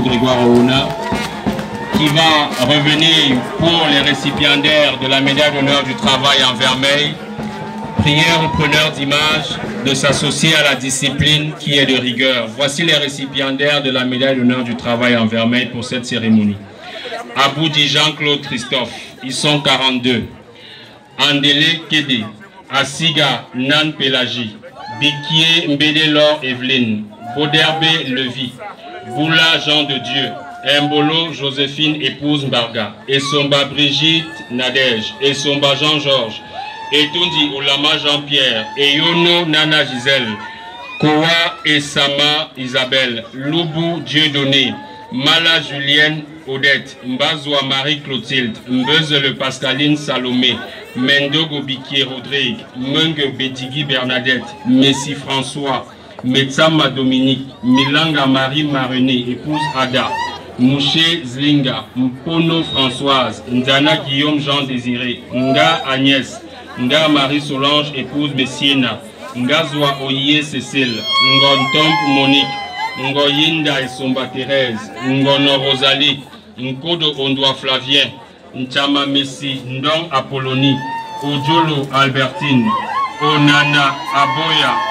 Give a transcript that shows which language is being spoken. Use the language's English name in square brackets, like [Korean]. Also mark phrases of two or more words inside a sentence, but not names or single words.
[French] Grégoire Ouna, qui va revenir pour les récipiendaires de la médaille d'honneur du travail en vermeil. Prière aux preneurs d'images de s'associer à la discipline qui est de rigueur. Voici les récipiendaires de la médaille d'honneur du travail en vermeil pour cette cérémonie. Aboudi Jean-Claude Christophe, ils sont 42. Andele Kede, Asiga Nan Pelagi, Bikié Mbédélor Evelyne, Boderbe Levi, Boula Jean de Dieu, Mbolo Joséphine épouse Mbarga, Essomba Brigitte Nadège, Essomba Jean-Georges, Etundi Olama Jean-Pierre, Eyono Nana Gisèle, Koa Essama Isabelle, Loubou Dieudonné, Mala Julienne Odette, Mbazwa Marie-Clotilde, Mbeuze Pascaline Salomé, Mendogo Bikié Rodrigue, Menge Betigui Bernadette, Messi François, Metsama Dominique, Milanga Marie Marené, épouse Ada, Mouché Zlinga, Mpono Françoise, Ndana Guillaume Jean Désiré, Nga Agnès, Nga Marie Solange, épouse Messiena, Ngazwa Oye Cécile, Ngontomp Monique, Ngoyinda Essomba Thérèse, Ngono Rosalie, Nkodo Ondoa Flavien, Nchama Messi, Ndong Apollonie, Ojolo Albertine, Onana Aboya,